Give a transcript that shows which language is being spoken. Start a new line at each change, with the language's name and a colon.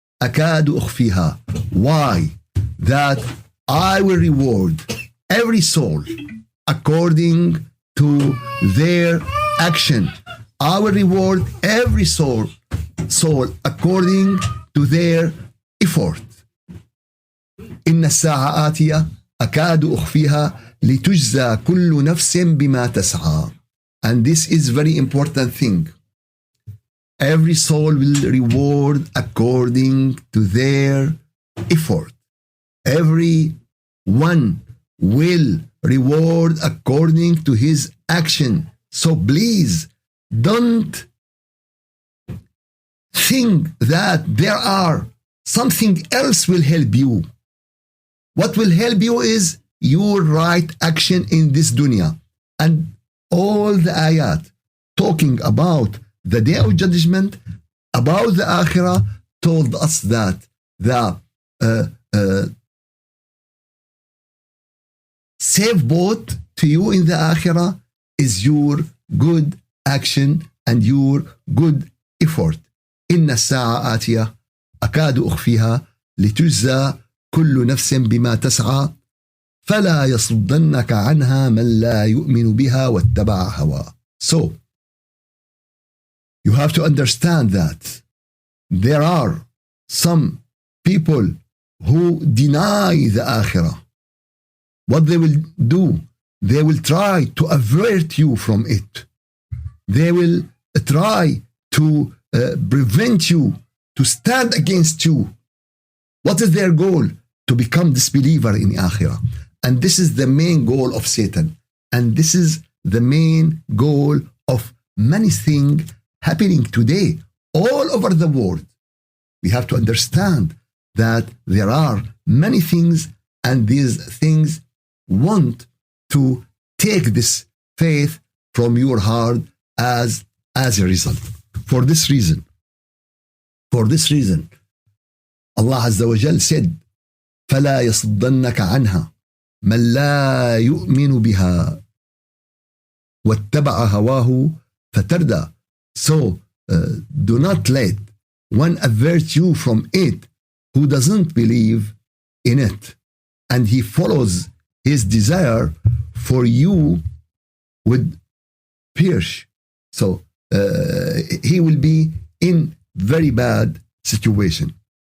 Arabic: أكاد أخفيها.
English: Why? That I will reward every soul according to their action. I will reward every soul according to their effort.
Arabic: إن الساعة آتية أكاد أخفيها لتجزى كل نفس بما تسعى.
English: And this is very important thing. Every soul will reward according to their effort. Every one will reward according to his action. So please don't think that there are something else will help you. What will help you is your right action in this dunya. And all the ayat talking about the day of judgment, about the akhirah, told us that the safe boat to you in the akhirah is your good action and your good effort.
Arabic: إن الساعة آتية أكاد أخفيها لتجزى كل نفس بما تسعى فلا يصدنك عنها من لا يؤمن بها واتبع هواه.
English: So you have to understand that there are some people who deny the akhirah. What they will do, they will try to avert you from it. They will try to prevent you, to stand against you. What is their goal? To become disbeliever in akhirah. And this is the main goal of Satan. And this is the main goal of many things happening today all over the world. We have to understand that there are many things, and these things want to take this faith from your heart as a result. For this reason, Allah Azza wa Jal said,
Arabic: فلا يصدنك عنها من لا يؤمن بها واتبع هواه فتردى.
English: So do not let one avert you from it who doesn't believe in it, and he follows his desire for you with pierce. So he will be in very bad situation.